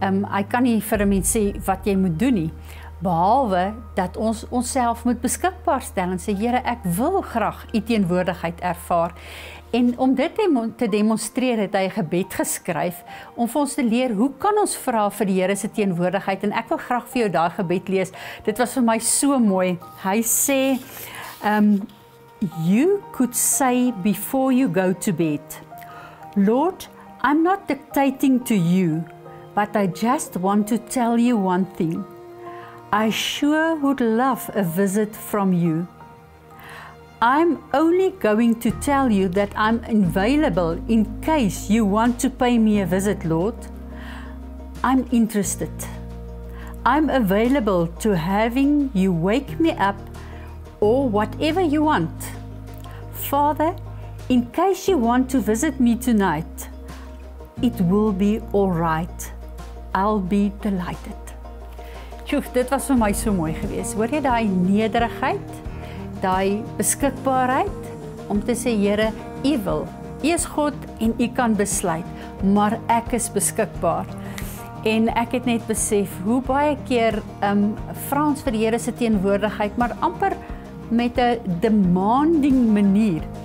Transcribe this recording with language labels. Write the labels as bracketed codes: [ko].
[af] Hy kan nie vir 'n mens sê wat jy moet doen nie, behalwe dat ons onsself moet beskikbaar stel en sê, Here, ek wil graag U teenwoordigheid ervaar. En om dit te demonstreer het hy 'n gebed geskryf om vir ons te leer hoe kan ons vra vir die Here se teenwoordigheid. En ek wil graag vir jou daai gebed lees. Dit was vir my so mooi. Hy sê, [en] you could say before you go to bed, Lord, I'm not dictating to you, but I just want to tell you one thing. I sure would love a visit from you. I'm only going to tell you that I'm available in case you want to pay me a visit, Lord. I'm interested. I'm available to having you wake me up or whatever you want. Father, in case you want to visit me tonight, it will be all right. I'll be delighted. [af] Tjoe, dit was vir my so mooi geweest. Hoor jy daai nederigheid? Daai beskikbaarheid om te sê, Here, U wil, U is God en U kan besluit, maar ek is beskikbaar. En ek het net besef hoe baie keer vra ons vir die Here se teenwoordigheid, maar amper met 'n demanding manier.